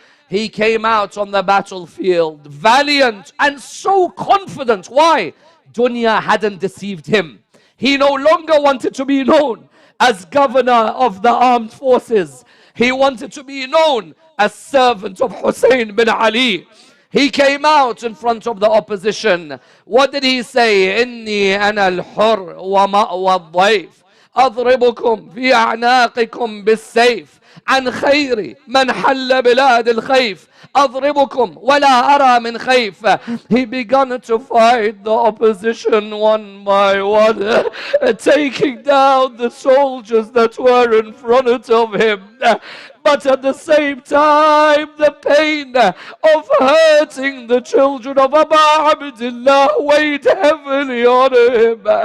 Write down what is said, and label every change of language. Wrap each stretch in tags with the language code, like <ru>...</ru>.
<en>He came out on the battlefield valiant and so confident. Why? Dunya hadn't deceived him. He no longer wanted to be known as governor of the armed forces. He wanted to be known as servant of Hussein bin Ali. He came out in front of the opposition. What did he say?</en> <ar>إني أنا الحر ومأوى الضيف أضربكم في أعناقكم بالسيف عن خير من حل بلاد الخيف أضربكم ولا أرى من خيف.</ar> <en>He began to fight the opposition one by one, taking down the soldiers that were in front of him. But at the same time, the pain of hurting the children of Abu Abdullah weighed heavily on him.</en>